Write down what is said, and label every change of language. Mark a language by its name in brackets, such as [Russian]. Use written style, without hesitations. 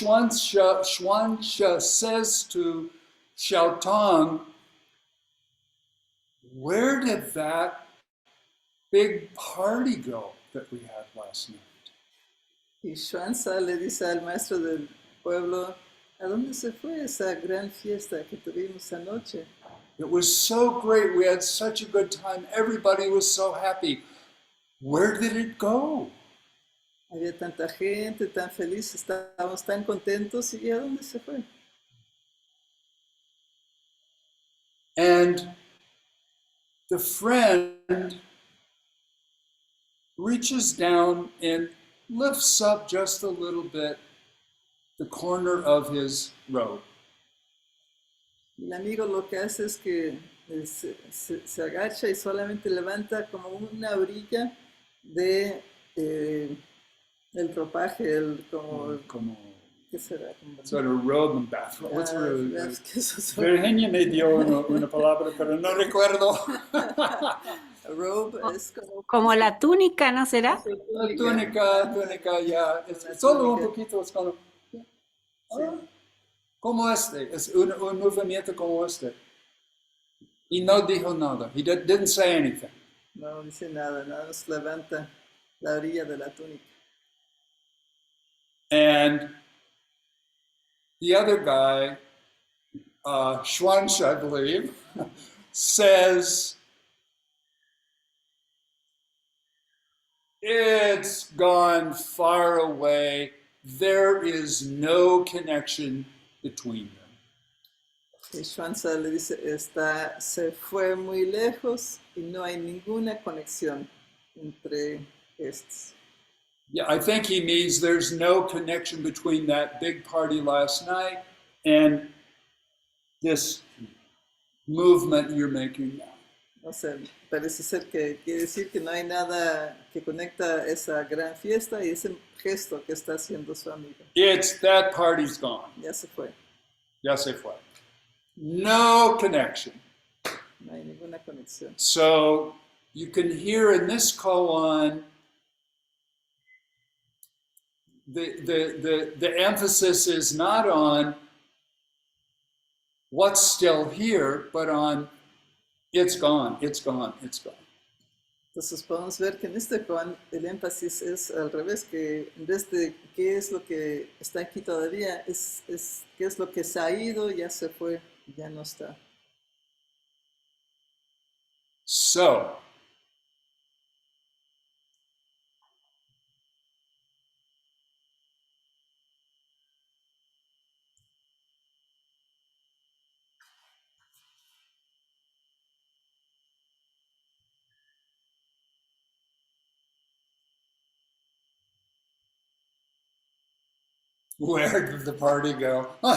[English] Xuansha says to Xiaotong, where did that big party go that we had last night? [Spanish] Y Xuanza le dice al maestro del pueblo, ¿a dónde se fue esa gran fiesta que tuvimos anoche? [English] It was so great. We had such a good time. Everybody was so happy. Where did it go? [Spanish] Había tanta gente, tan feliz, estábamos tan contentos, ¿y a dónde se fue? [English] And the friend reaches down and lifts up just a little bit the corner of his robe. [Spanish] El amigo lo que hace es que se agacha y solamente levanta como una orilla de el ropaje, Como ¿qué será? [English] sort of robe and bathrobe. What's [Spanish] ¿Qué es eso? Virginia me dio una palabra, pero no recuerdo. Robe es Como la túnica, ¿no será? Túnica, ya. Es solo un poquito, es como, como este. Es un movimiento como este. Y no dijo nada. [English] He didn't say anything. [Spanish] No dice nada, nada más levanta la orilla de la túnica. [English] And the other guy, Schwansch, I believe, says, it's gone far away. There is no connection between them. [Spanish] Y Schwanza le dice, se fue muy lejos y no hay ninguna conexión entre estos. [English] Yeah, I think he means there's no connection between that big party last night and this movement you're making now. [Spanish] O sea, parece ser que quiere decir que no hay nada que conecta esa gran fiesta y ese gesto que está haciendo su amigo. [English] It's that party's gone. [Spanish] Ya se fue. Ya se fue. [English] No connection. [Spanish] No hay ninguna conexión. [English] So you can hear in this koan the emphasis is not on what's still here, but on it's gone, it's gone, it's gone. [Spanish] Entonces podemos ver que en este koan el énfasis es al revés, que en vez de qué es lo que está aquí todavía, es qué es lo que se ha ido, ya se fue, ya no está. [English] So, where did the party go?